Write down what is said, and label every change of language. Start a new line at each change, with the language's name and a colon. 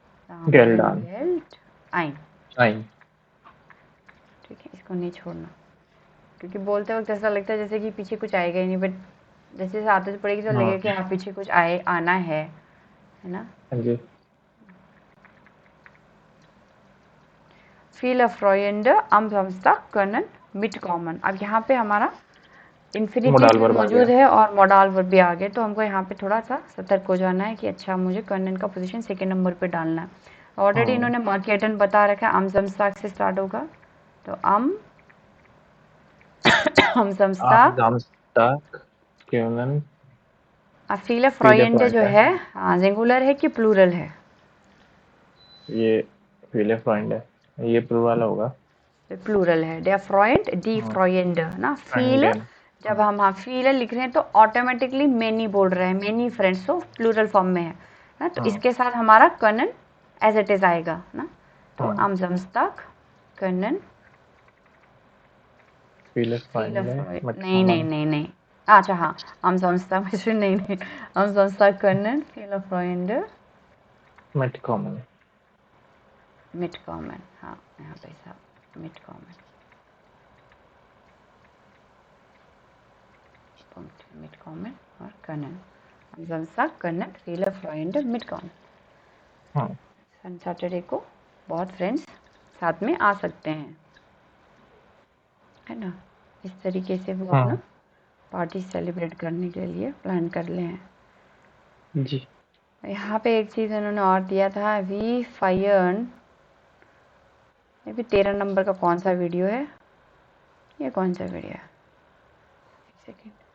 German: जामेल गेल्ड ein,
Hindi: ठीक है। इसको नहीं छोड़ना, क्योंकि बोलते वक्त ऐसा लगता है जैसे कि पीछे कुछ आएगा ही नहीं, बट जैसे जैसे आदत पड़ेगी तो लगेगा कि हाँ पीछे कुछ आना है ना। जी।
German: Viele Freunde am Samstag können mitkommen।
Hindi: अब यहाँ पे हमारा इन्फिनिटिव मौजूद है और मॉडल वर्ब भी आ गए, तो हमको यहाँ पे थोड़ा सा सतर्क हो जाना है कि अच्छा मुझे कर्नन का पोजीशन सेकेंड नंबर पे डालना है। ऑलरेडी इन्होंने मार्केटन बता रखा है,
German: am Samstag
Hindi: से स्टार्ट होगा, तो am Samstag
German: können।
Hindi: अब
German: viele Freunde
Hindi: जो है सिंगुलर है कि प्लूरल है? ये
German: viele Freunde
Hindi: है, ये प्लूरल होगा, प्लूरल है।
German: der Freund, die Freunde
Hindi: ना। viele, जब हम viele लिख रहे हैं तो ऑटोमेटिकली मेनी बोल रहे हैं, मेनी फ्रेंड्स, तो प्लूरल फॉर्म में है ना, तो इसके साथ हमारा können एज इट इज आएगा ना। तो
German: am Samstag können viele Freunde,
Hindi: नहीं नहीं नहीं नहीं, अच्छा हाँ, am Samstag नहीं नहीं,
German: am Samstag können viele Freunde mitkommen,
Hindi: हाँ यहाँ पे साहब
German: mitkommen, Punkt, mitkommen
Hindi: और können।
German: am Samstag können viele Freunde mitkommen।
Hindi: Saturday को बहुत फ्रेंड्स साथ में आ सकते हैं, है ना। इस तरीके से वो अपना पार्टी सेलिब्रेट करने के लिए प्लान कर ले हैं जी। यहाँ पे एक चीज़ उन्होंने और दिया था, वी फायर्न, ये भी 13 नंबर का कौन सा वीडियो है, ये कौन सा वीडियो है, एक सेकेंड।